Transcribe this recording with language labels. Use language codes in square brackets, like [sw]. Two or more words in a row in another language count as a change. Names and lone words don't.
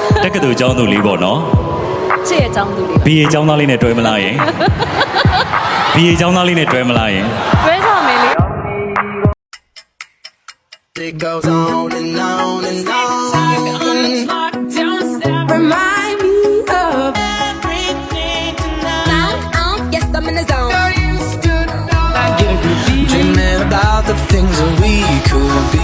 [my] က်ကတူကျောင်းသူလေးပေါ့နော် ချစ်ရဲ့ကျောင်းသူလေး ဘီအေကျောင်းသားလေးနဲ့တွဲမလားယင်ဘီအေကျောင်းသားလေးနဲ့တွဲမလားယင် တွဲဆောင်မယ်လေ [en] It goes on and on and on. Remind me of everything tonight. Yes, I'm in the zone. Dreaming about the things that we could be.